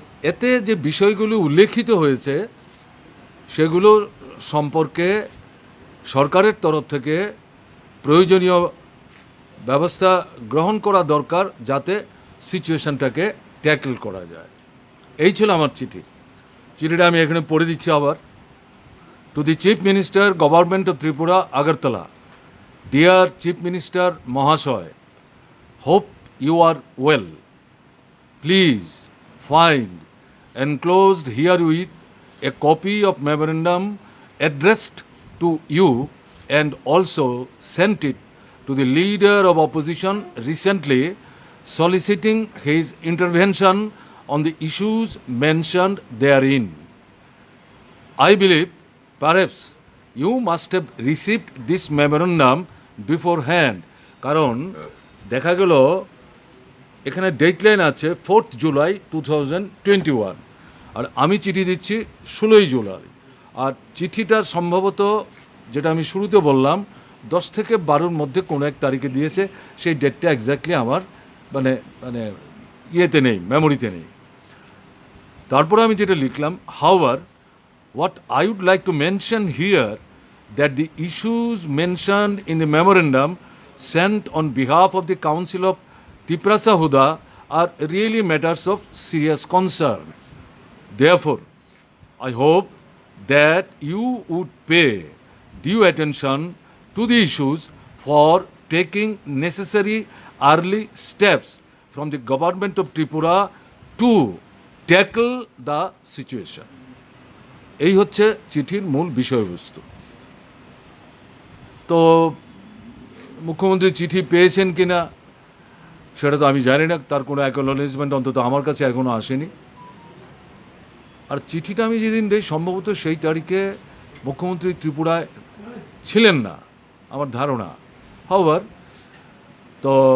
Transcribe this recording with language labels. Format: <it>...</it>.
<bn>এতে যে বিষয়গুলো উল্লেখিত হয়েছে সেগুলো সম্পর্কে সরকারের তরফ থেকে প্রয়োজনীয় ব্যবস্থা গ্রহণ করা দরকার যাতে সিচুয়েশনটাকে ট্যাকল করা যায়। এই ছিল আমার চিঠিটা আমি এখানে পড়ে দিচ্ছি আবার।</bn> <en>To the chief minister, government of Tripura, Agartala. Dear chief minister মহাশয়, hope you are well. Please find enclosed herewith a copy of memorandum addressed to you and also sent it to the leader of opposition recently, soliciting his intervention on the issues mentioned therein. I believe perhaps you must have received this memorandum beforehand,</en> <bn>কারণ দেখা গেল এখানে deadline আছে 4th July 2021, আর আমি চিঠি দিচ্ছি 16ই জুলাই। আর চিঠিটা সম্ভবত, যেটা আমি শুরুতে বললাম, 10 থেকে 12-র মধ্যে কোনো এক তারিখে দিয়েছে। সেই ডেটটা এক্স্যাক্টলি আমার মানে মানে ইয়েতে নেই, মেমোরিতে নেই। তারপরে আমি যেটা লিখলাম,</bn> <en>However what I would like to mention here that the issues mentioned in the memorandum sent on behalf of the Council of Tiprasa Huda are really matters of serious concern. Therefore, I hope that you would pay due attention to the issues for taking necessary early steps from the government of Tripura to tackle the situation.</en> <bn>এই হচ্ছে চিঠির মূল বিষয়বস্তু। তো মুখ্যমন্ত্রী চিঠি পেয়েছেন কিনা সেটা তো আমি জানি না, তার কোনো অ্যাকনোলেজমেন্ট অন্তত আমার কাছে এখনও আসেনি। আর চিঠিটা আমি যেদিন দেই সম্ভবত সেই তারিখে মুখ্যমন্ত্রী ত্রিপুরায় ছিলেন না আমার ধারণা। হাওয়ার তো</bn>